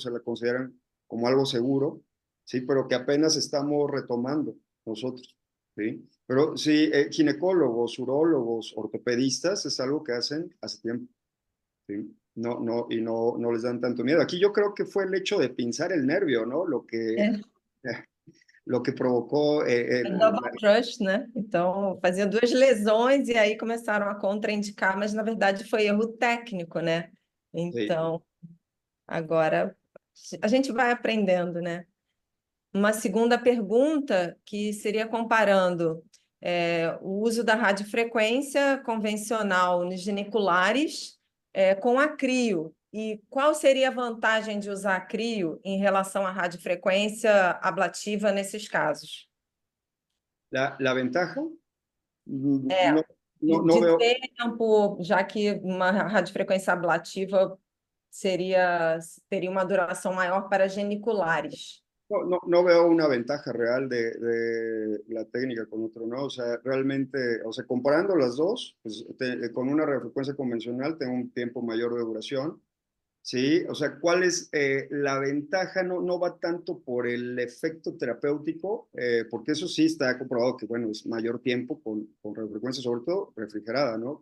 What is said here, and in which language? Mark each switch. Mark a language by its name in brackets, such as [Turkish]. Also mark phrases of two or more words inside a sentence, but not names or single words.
[Spanish] Se la consideran como algo seguro, ¿sí? Pero que apenas estamos retomando nosotros, ¿sí? Pero sí, ginecólogos, urólogos, ortopedistas es algo que hacen hace tiempo, ¿sí? No les dan tanto miedo. Aquí yo creo que fue el hecho de pinzar el nervio, ¿no? Lo que provocó [English] Double crush, né? [Portuguese] Então, fazia duas lesões e aí começaram a contraindicar, mas na verdade foi erro técnico, né? Então, agora a gente vai aprendendo, né? Uma segunda pergunta que seria comparando o uso da radiofrequência convencional nos giniculares com a crio. E qual seria a vantagem de usar a crio em relação à radiofrequência ablativa nesses casos? [Spanish] La ventaja, [Portuguese] De [Spanish] veo. [Portuguese] tempo, já que uma radiofrequência ablativa teria uma duração maior para geniculares. [Spanish] No veo una ventaja real de la técnica con otro, ¿no? O sea, realmente, o sea, comparando las dos, pues con una radiofrecuencia convencional tengo un tiempo mayor de duración, ¿sí? O sea, ¿cuál es la ventaja? No va tanto por el efecto terapéutico, porque eso sí está comprobado que, bueno, es mayor tiempo con radiofrecuencia, sobre todo refrigerada, ¿no?